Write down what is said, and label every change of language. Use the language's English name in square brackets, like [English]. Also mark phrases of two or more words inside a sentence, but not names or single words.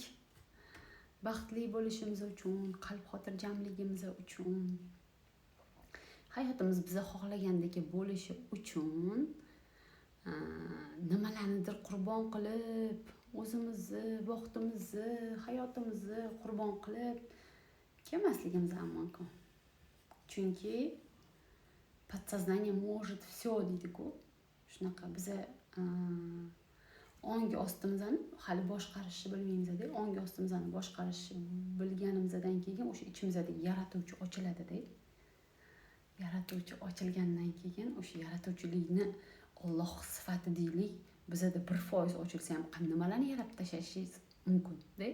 [Uzbek] Baxtli bo'lishimiz uchun, qalb xotirjamligimiz uchun, hayotimiz biza xohlagandek bo'lishi uchun nimalarnidir qurbon qilib, o'zimizni, vaqtimizni, hayotimizni qurbon qilib kelmasligimiz ham mumkin. Chunki [Russian] подсознание может все [Uzbek] deydi-ku. Shunaqa biza ongi ostimizni hali boshqarishni bilmaymiz-da. Ongi ostimizni boshqarishni bilganimizdan keyin o'sha ichimizdagi yaratuvchi ochiladi-da. Yaratuvchi ochilgandan keyin o'sha yaratuvchilikni Alloh sifati deylik, bizada 1% ochilsa ham nimalarni yaratib tashlashingiz mumkin-da.